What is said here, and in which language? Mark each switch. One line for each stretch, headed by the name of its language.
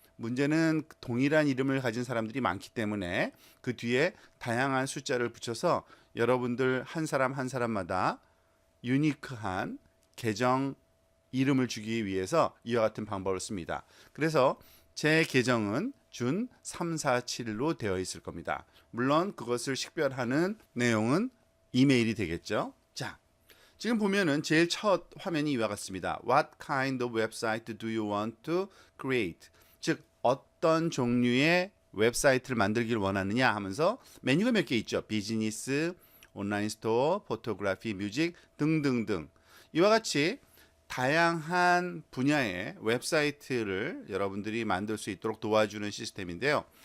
Korean: 문제는 동일한 이름을 가진 사람들이 많기 때문에 그 뒤에 다양한 숫자를 붙여서 여러분들 한 사람 한 사람마다 유니크한 계정 이름을 주기 위해서 이와 같은 방법을 씁니다. 그래서 제 계정은 준347로 되어 있을 겁니다. 물론 그것을 식별하는 내용은 이메일이 되겠죠. 자, 지금 보면은 제일 첫 화면이 이와 같습니다.
English: What kind of website do you want to create?
Korean: 즉 어떤 종류의 웹사이트를 만들기를 원하느냐 하면서 메뉴가 몇 개 있죠. 비즈니스, 온라인 스토어, 포토그래피, 뮤직 등등등. 이와 같이 다양한 분야의 웹사이트를 여러분들이 만들 수 있도록 도와주는 시스템인데요.